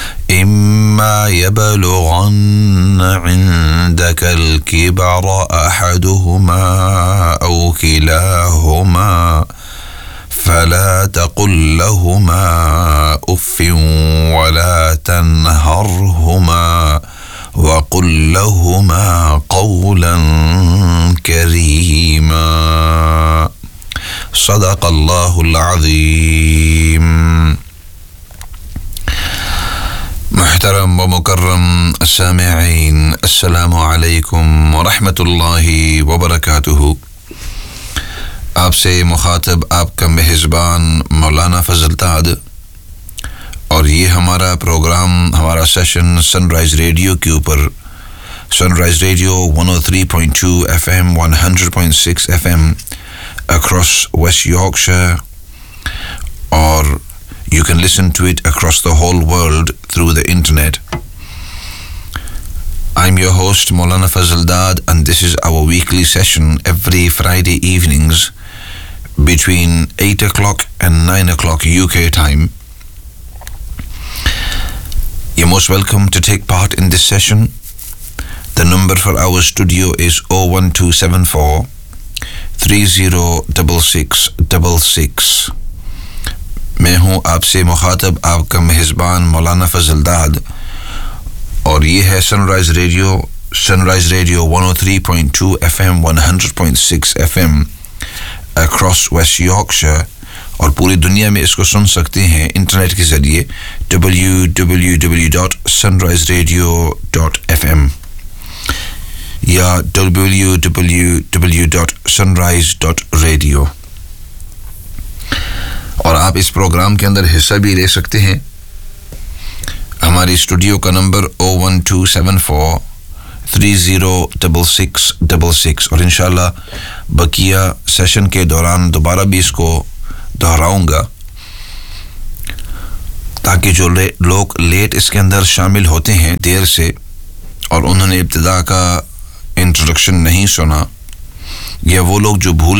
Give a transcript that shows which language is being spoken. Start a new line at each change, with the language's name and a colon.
Arabic: إما يبلغن عندك الكبر أحدهما أو كلاهما فلا تقل لهما أف ولا تنهرهما وقل لهما قولا كريما صدق الله العظيم. محترم ومكرم السامعين السلام عليكم ورحمة الله وبركاته.
Urdu: آپ سے مخاطب آپ کا محزبان مولانا فضل تاد اور یہ ہمارا پروگرام ہمارا سیشن سن رائز ریڈیو کے اوپر سن rise radio 103.2 F M 100.6 F M across waste Yorkshire اور
English: You can listen to it across the whole world through the internet. I'm your host Maulana Fazildad and this is our weekly session every Friday evenings between 8 o'clock and 9 o'clock UK time. You're most welcome to take part in this session. The number for our studio is 01274 306666.
Urdu: میں ہوں آپ سے مخاطب آپ کا محزبان مولانا فضل داد اور یہ ہے سن rise radio 103.2 F M 100.6 F M across waste Yorkshire اور پوری دنیا میں اس کو سن سکتے ہیں انٹرنیٹ کے ذریعے www.sunriseradio.fm یا www.sunrise.radio اور آپ اس پروگرام کے اندر حصہ بھی لے سکتے ہیں. ہماری اسٹوڈیو کا نمبر 01274 306666 اور انشاءاللہ بقیہ سیشن کے دوران دوبارہ بھی اس کو دہراؤں گا تاکہ جو لوگ لیٹ اس کے اندر شامل ہوتے ہیں دیر سے اور انہوں نے ابتدا کا انٹروڈکشن نہیں سنا یا وہ لوگ جو بھول جا